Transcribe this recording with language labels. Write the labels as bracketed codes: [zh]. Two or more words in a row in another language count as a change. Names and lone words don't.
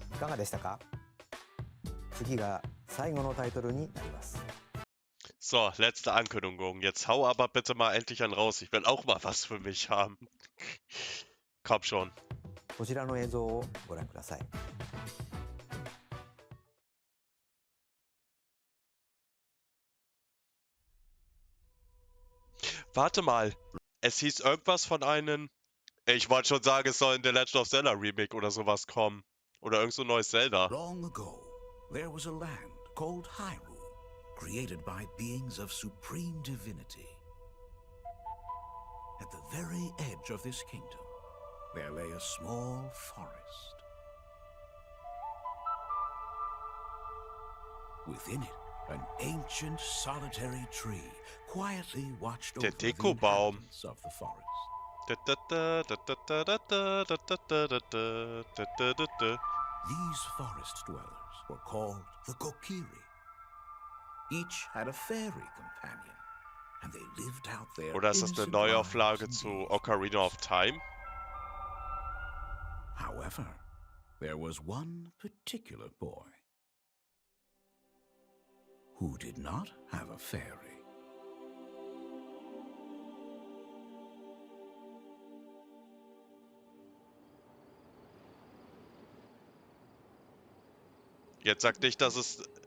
[ja] がでしたか？次が最後のタイトルになります。 [de] So, letzte Ankündigung. Jetzt hau aber bitte mal endlich einen raus. Ich will auch mal was für mich haben. Komm schon. [ja] こちらの映像をご覧ください。 [de] Warte mal. Es hieß irgendwas von einem. Ich wollte schon sagen, es soll in The Legend of Zelda Remake oder sowas kommen. Oder irgend so ein neues Zelda. [en] Long ago, there was a land called Hyrule, created by beings of supreme divinity. At the very edge of this kingdom, there lay a small forest. Within it, an ancient solitary tree quietly watched over the inhabitants of the forest. These forest dwellers were called the Kokiri. Each had a fairy companion, and they lived out their [de] Oder ist das eine Neuauflage zu Ocarina of Time? [en] However, there was one particular boy who did not have a fairy. [de] Jetzt sag nicht, dass es.